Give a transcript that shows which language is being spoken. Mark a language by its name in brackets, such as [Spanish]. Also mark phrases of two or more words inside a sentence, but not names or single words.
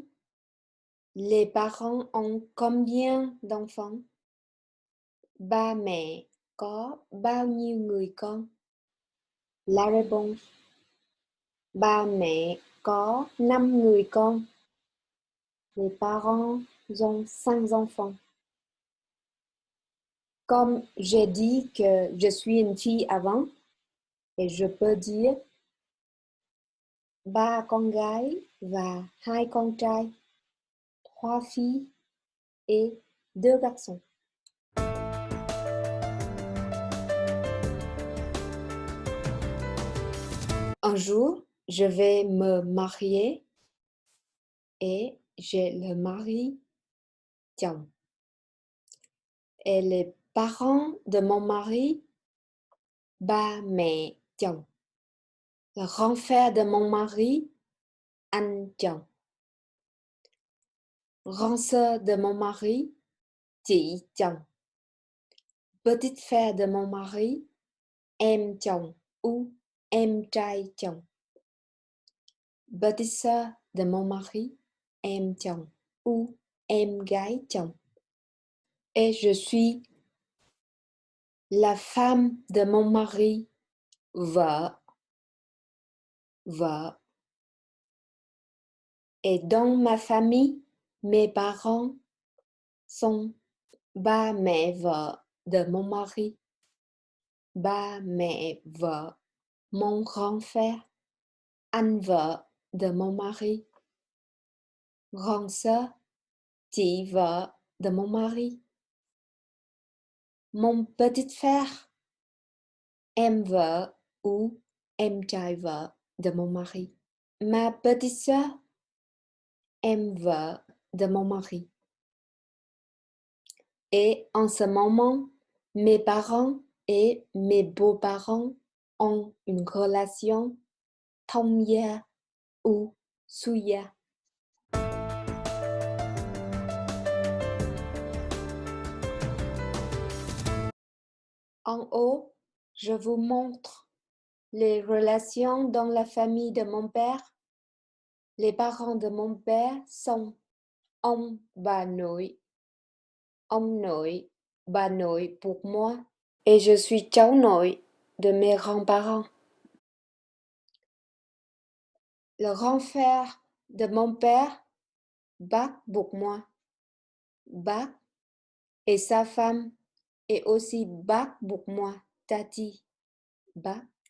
[French] Les parents ont combien d'enfants? [Vietnamese] Ba mẹ có bao nhiêu người con? [French] La réponse. [Vietnamese] Ba mẹ có 5 người con. [French] Les parents ont 5 enfants. Comme j'ai dit que je suis une fille avant, et je peux dire [Vietnamese] ba con gái và 2 con trai, [French] 3 filles et 2 garçons. Un jour, je vais me marier et j'ai le mari chồng. Et les parents de mon mari, [Vietnamese] ba mẹ chồng. [French] Le grand frère de mon mari, [Vietnamese] anh chồng. [French] Grand sœur de mon mari, [Vietnamese] chị chồng. [French] Petite frère de mon mari, [Vietnamese] em chồng ou em trai chồng. [French] Petite sœur de mon mari, [Vietnamese] em chồng. ou em gái chồng. [French] Et je suis la femme de mon mari, [Vietnamese] vợ, vợ. [French] Et dans ma famille, mes parents sont [Vietnamese] ba mẹ vợ [French] de mon mari, [Vietnamese] ba mẹ vợ, [French] mon grand frère, [Vietnamese] anh vợ [French] de mon mari, grande sœur, [Vietnamese] chị vợ [French] de mon mari, mon petit frère, [Vietnamese] em vợ [French] ou [Vietnamese] em trai vợ [French] de mon mari, ma petite sœur, [Vietnamese] em vợ [French] de mon mari. Et en ce moment, mes parents et mes beaux-parents ont une relation [Vietnamese] thông gia [French] ou suya. En haut, je vous montre les relations dans la famille de mon père. Les parents de mon père sont [Vietnamese] ông bà nội [French] pour moi, et je suis [Vietnamese] cháu nội [French] de mes grands-parents. Le grand frère de mon père, bác pour moi, bác, et sa femme est aussi bác pour moi, tati, bác.